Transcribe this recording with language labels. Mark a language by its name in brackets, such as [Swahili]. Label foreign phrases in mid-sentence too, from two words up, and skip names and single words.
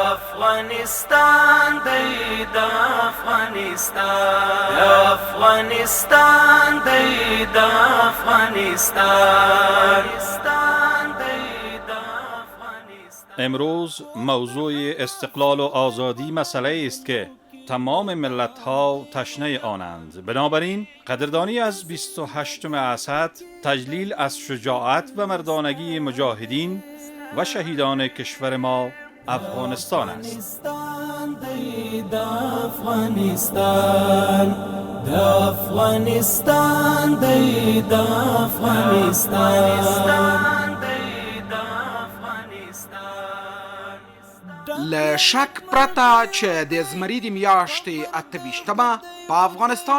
[Pashto] افغانستان دی د افغانستان افغانستان دی د افغانستان. [Persian] امروز موضوع استقلال و آزادی مسئله است که تمام ملت‌ها تشنه آنند. بنابراین قدردانی از 28 اسد تجلیل از شجاعت و مردانگی مجاهدین و شهیدان کشور ما افغانستان است. [Pashto] له شک پرته چې د زمري د میاشتې 28مه په افغانستان